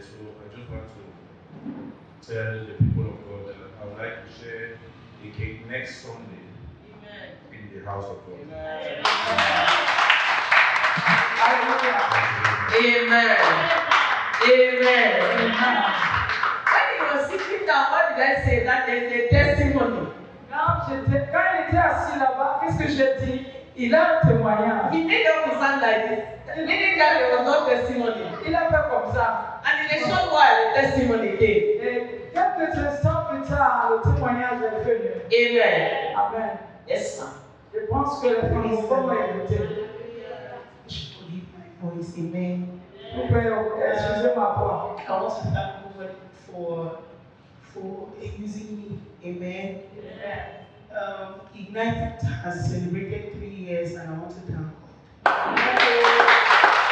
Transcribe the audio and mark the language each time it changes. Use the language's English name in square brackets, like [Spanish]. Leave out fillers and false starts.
[English] So I just want to tell the people of God that I would like to share a cake next Sunday. Amen. In the house of God. Amen. Amen. Amen. When he was sitting down, what did I say? That there's a testimony. [French] Quand il était assis là-bas, qu'est-ce que j'ai dit? Il a un témoignage. [English] He made up his hand like this, meaning that there was no testimony. [French] Il a fait comme ça. [English] And in a short while, the testimony came. [French] Et quelques instants plus tard, le témoignage est venu. [English] Amen. Amen. Yes, ma'am. [French] Je pense que les francophones m'ont écouté. [English] Forgive my voice, amen. [French] Vous pouvez excuser ma voix. [English] I want to thank God for using me, amen. Ignite has celebrated 3 years, and I want to thank God.